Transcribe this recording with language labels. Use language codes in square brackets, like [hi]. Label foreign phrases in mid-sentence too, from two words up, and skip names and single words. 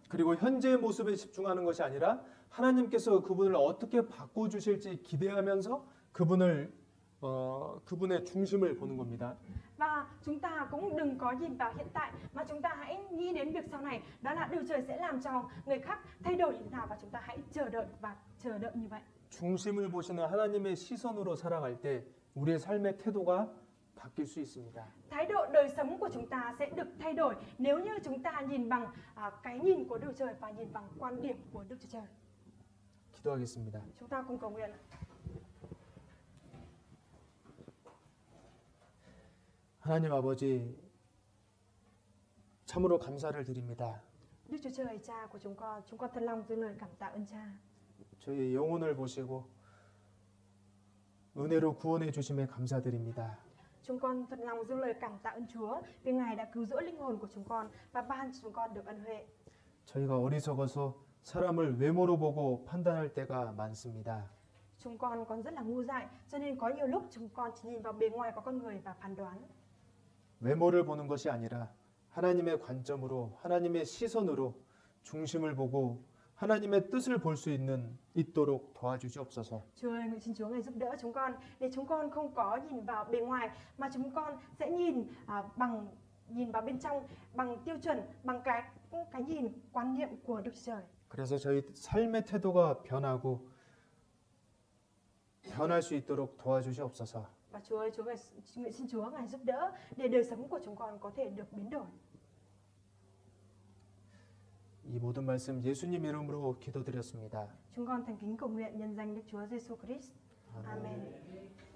[ko] 그리고 현재의 모습에 집중하는 것이 아니라 하나님께서 그분을 어떻게 바꿔주실지 기대하면서 그분의 중심을 보는 겁니다. [vi] Và chúng ta cũng đừng có nhìn vào hiện tại, mà chúng ta hãy nghĩ đến việc sau này, đó là Đức Trời sẽ làm cho người khác thay đổi như thế nào, và chúng ta hãy chờ đợi như vậy. [ko] 중심을 보시는 하나님의 시선으로 살아갈 때 우리의 삶의 태도가 바뀔 수 있습니다. [vi] Thái độ đời sống của chúng ta sẽ được thay đổi nếu như chúng ta nhìn bằng cái nhìn của Đức Trời và nhìn bằng quan điểm của Đức Chúa Trời. [ko] 기도하겠습니다. [vi] Chúng ta cùng cầu nguyện. [ko] 하나님 아버지, 참으로 감사를 드립니다. [vi] Đức Chúa Trời, Cha của chúng con thật lòng dâng lời cảm tạ ơn Cha. [ko] 저희의 영혼을 보시고 은혜로 구원해 주심에 감사드립니다. [vi] Chúng con thật lòng dâng lời cảm tạ ơn Chúa vì Ngài đã cứu rỗi linh hồn của chúng con và ban cho chúng con được ân huệ. [ko] 저희가 어리석어서 사람을 외모로 보고 판단할 때가 많습니다. [vi] Chúng con còn rất là ngu dại, cho nên có nhiều lúc chúng con chỉ nhìn vào bề ngoài của con người và phán đoán. [ko] 외모를 보는 것이 아니라 하나님의 관점으로, 하나님의 시선으로 중심을 보고 하나님의 뜻을 볼 수 있도록 도와주시옵소서. [vi] Chúa ơi, nguyện xin Chúa Ngài giúp đỡ chúng con để chúng con không có nhìn vào bề ngoài, mà chúng con sẽ nhìn vào bên trong bằng tiêu chuẩn, bằng cái nhìn quan niệm của Đức Trời. [ko] 그래서 저희 삶의 태도가 변할 수 있도록 도와주시옵소서. [vi] Và Chúa ơi, nguyện xin Chúa Ngài giúp đỡ để đời sống của chúng con có thể được biến đổi. [ko] 이 모든 말씀 예수님 이름으로 기도드렸습니다. [vi] Chúng con thành kính cầu nguyện nhân danh Đức Chúa Giêsu Christ. Amen.